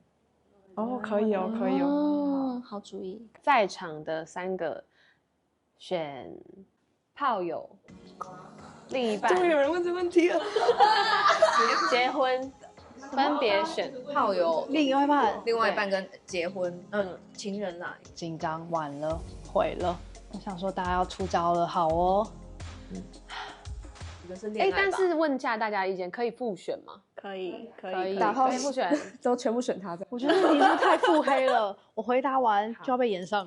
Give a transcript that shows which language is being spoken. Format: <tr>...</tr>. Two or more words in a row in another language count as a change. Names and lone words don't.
<zh>哦，可以哦，可以哦。好主意。在場的3個選炮友、另一半。终于有人問這問題了。結婚，分別選炮友、另外一半、另外一半跟結婚，情人啦。緊張完了，毁了。我想說大家要出招了，好哦。但是問一下大家意見，可以复選嗎？可以打炮复選，都全部選他的。我觉得你是太腹黑了，我回答完就要被炎上了。</zh>